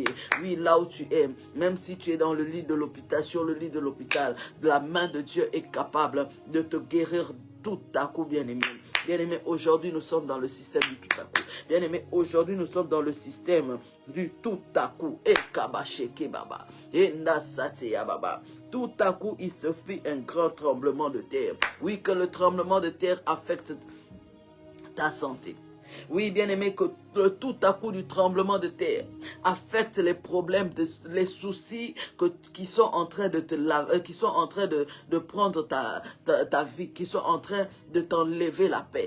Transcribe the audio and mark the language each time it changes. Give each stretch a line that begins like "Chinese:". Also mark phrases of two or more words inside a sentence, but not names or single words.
French: Oui, là où tu es, même si tu es dans le lit de l'hôpital, sur le lit de l'hôpital, la main de Dieu est capable de te guérir tout à coup, bien-aimé. Bien-aimé, aujourd'hui, nous sommes dans le système du tout à coup. Bien-aimé, aujourd'hui, nous sommes dans le système du tout à coup. Et kabasheke baba. Et nasate ya baba. Tout à coup, il se fit un grand tremblement de terre. Oui, que le tremblement de terre affecte ta santé. Oui, bien-aimé, que tout à coup du tremblement de terre affecte les problèmes, les soucis qui sont en train de qui sont en train de prendre ta vie, qui sont en train de t'enlever la paix.